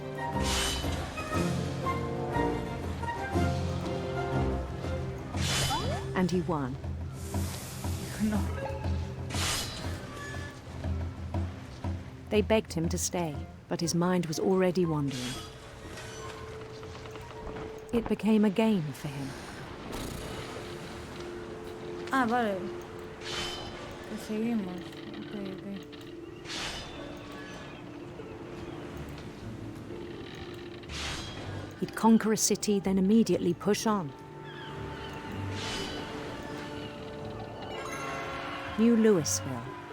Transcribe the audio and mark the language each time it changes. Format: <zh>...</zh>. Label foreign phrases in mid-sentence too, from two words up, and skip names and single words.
<en>And he won. No. They begged him to stay, but his mind was already wandering. It became a game for him.</en> <gl>Ah, vale. Que seguimos.</gl> <en>Ok. He'd conquer a city, then immediately push on. New Louisville.</en>